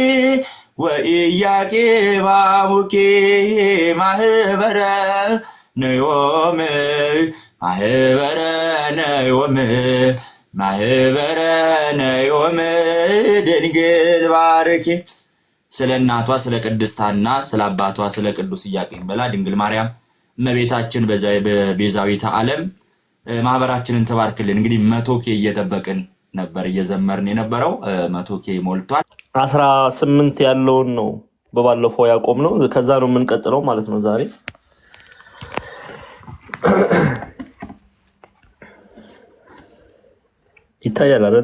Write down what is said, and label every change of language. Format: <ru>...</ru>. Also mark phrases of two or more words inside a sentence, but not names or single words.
<gez>ወኢያቄም አቡኪ ማህበረ ነዮም ማህበረ ነዮም ማህበረ ነዮም ድንግል ባርኪ።</gez> <am>ስለ እናቷ ስለ ቅድስት ሐና ስለ አባቷ ስለ ቅዱስ ኢያቄም ብላ ድንግል ማርያም እመቤታችን በቤዛዊተ ዓለም ማህበራችንን ተባርክልን። እንግዲህ 100K እየጠበቅን ነበር እየዘመርን የነበረው 100K ሞልቷል። 18 ያለውን ነው በባለፈው ያቆምነው፣ ከዛ ነው የምንቀጥለው ማለት ነው ዛሬ። ይታያል አይደል?</am>